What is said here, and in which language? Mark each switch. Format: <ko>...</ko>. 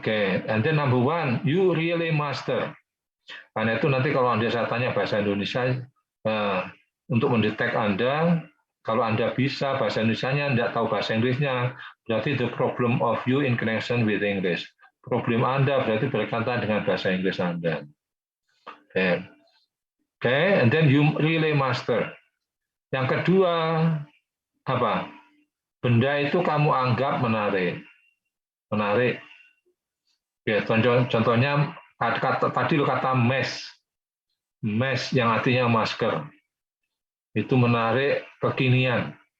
<en>Oke, and then number one, you really master.</en> <id>Karena itu nanti kalau Anda saya tanya bahasa Indonesia, untuk mendetek Anda. Kalau Anda bisa bahasa Indonesianya, tidak tahu bahasa Inggrisnya, berarti</id> <en>the problem of you in connection with English.</en> <id>Problem Anda berarti berkaitan dengan bahasa Inggris Anda.</id> <en>Oke, and then you really master.</en> <id>Yang kedua, apa? Benda itu kamu anggap menarik. Menarik. Ya, contohnya tadi kata mesh. Mesh yang artinya masker. Itu menarik, kekinian.</id>